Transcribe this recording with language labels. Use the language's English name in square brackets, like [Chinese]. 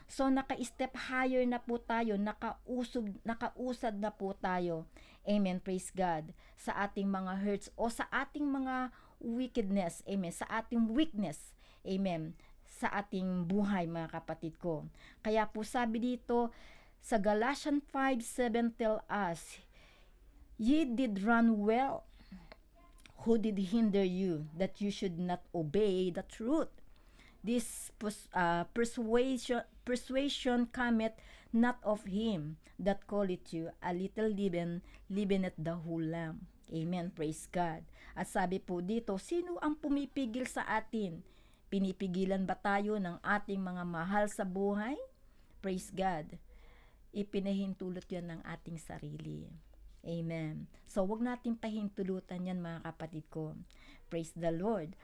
[Filipino] So naka-step higher na po tayo, nakausad na po tayo. Amen. [English] Praise God. [Filipino] Sa ating mga hurts o sa ating mga wickedness, amen, sa ating weakness, amen, sa ating buhay, mga kapatid ko. Kaya po sabi dito sa [English] Galatians 5:7 tell us, ye did run well, who did hinder you that you should not obey the truth? This persuasion cometh not of him that calleth you, a little leaven leaveneth the whole lump. [Filipino] Amen. [English] Praise God. [Filipino] At sabi po dito, sino ang pumipigil sa atin? Pinipigilan ba tayo ng ating mga mahal sa buhay? [English] Praise God. [Filipino] Ipinahintulot yan ng ating sarili. Amen. So, wag natin pahintulutan yan, mga kapatid ko. [English] Praise the Lord.